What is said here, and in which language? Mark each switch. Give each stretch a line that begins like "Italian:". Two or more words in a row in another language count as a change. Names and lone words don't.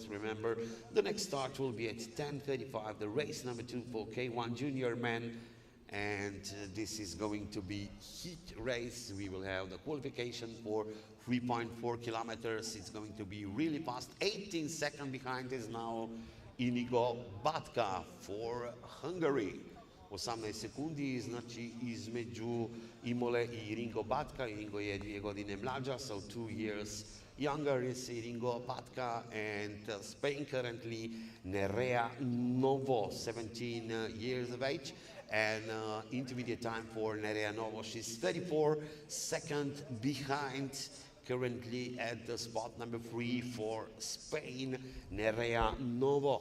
English: Remember, the next start will be at 10:35, the race number 2 for K1 Junior men. And this is going to be heat race. We will have the qualification for 3.4 kilometers. It's going to be really fast. 18 seconds behind is now Inigo Batka for Hungary.
Serbian: 18 sekundi, znači između Imole i Iringo Batka. Iringo je 2 godine mlađa,
English: so 2 years younger is Iringo Batka, and Spain currently Nerea Novo, 17 years of age, and intermediate time for Nerea Novo. She's 34 seconds behind, currently at the spot number 3 for Spain, Nerea Novo.